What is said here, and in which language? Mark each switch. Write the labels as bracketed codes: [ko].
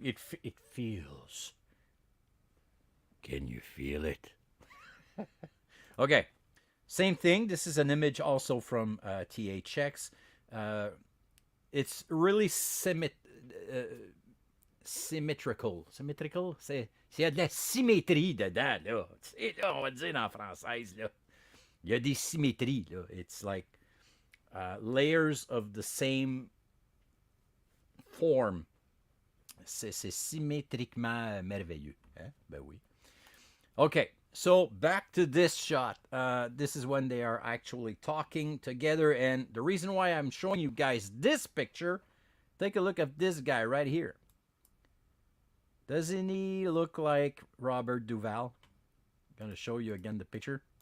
[en] It feels. Can you feel it? Okay, same thing. This is an image also from THX. Uh, it's really symmetrical. Symmetrical? [fr] Il y a de la symétrie dedans, là. Là, on va dire en française, là. Il y a des symétries, là. [en] It's like layers of the same form. [fr] C'est symétriquement merveilleux. Hein? Ben oui. [en] Okay, so back to this shot. This is when they are actually talking together, and the reason why I'm showing you guys this picture, take a look at this guy right here. Doesn't he look like Robert Duvall? I'm gonna show you again the picture.